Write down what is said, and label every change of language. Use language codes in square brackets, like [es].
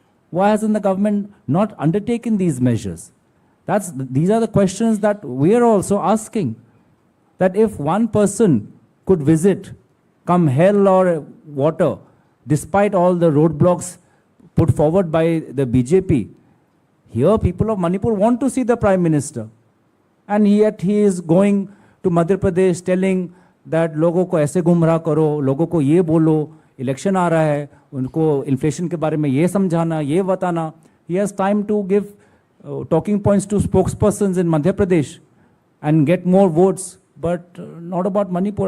[en] Why hasn't the government not undertaken these measures? These are the questions that we are also asking. That if one person could visit, come hell or water, despite all the roadblocks put forward by the BJP, here people of Manipur want to see the Prime Minister. And yet he is going to Madhya Pradesh telling that [hi] लोगों को ऐसे गुमराह करो, लोगों को ये बोलो, election आ रहा है, उनको इन्फ्लेशन के बारे में ये समझाना, ये बताना. [en] He has time to give talking points to spokespersons in Madhya Pradesh and get more votes, but not about Manipur.